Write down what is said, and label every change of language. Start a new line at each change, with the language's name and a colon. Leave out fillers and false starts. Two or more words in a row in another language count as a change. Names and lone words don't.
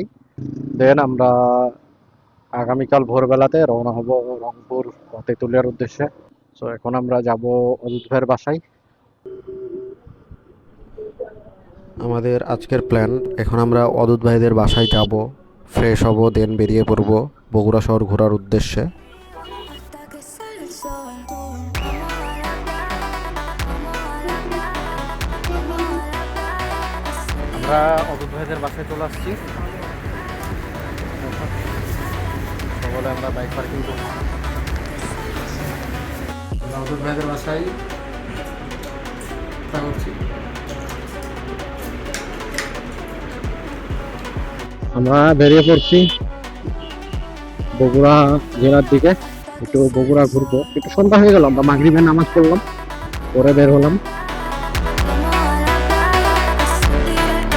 Bangla: দেন আমরা আগামীকাল ভোরবেলাতে রওনা হব রংপুর বা তেঁতুলিয়ার উদ্দেশ্যে। সো এখন আমরা যাব অদূত ভাইয়ের বাসায়। আমাদের আজকের প্ল্যান, এখন আমরা অদূত ভাইদের বাসায় যাব, ফ্রেশ হব, দেন বেরিয়ে পড়ব বগুড়া শহর ঘোরার উদ্দেশ্যে।
Spanish: Hasta que sale el sol.
Bangla: আমরা অদূত ভাইদের বাসায় চলে আসছি। সকলে আমরা
English: bike parking
Bangla: করব। আমরা অদূত ভাইদের বাসায় করছি। আমরা বেরিয়ে পড়ছি বগুড়া জেলার দিকে। একটু বগুড়া ঘুরবো। একটু সন্ধ্যা হয়ে গেল, আমরা মাগরিবের নামাজ পড়লাম, পরে বের হলাম।
Spanish: Vamos a la playa a sentir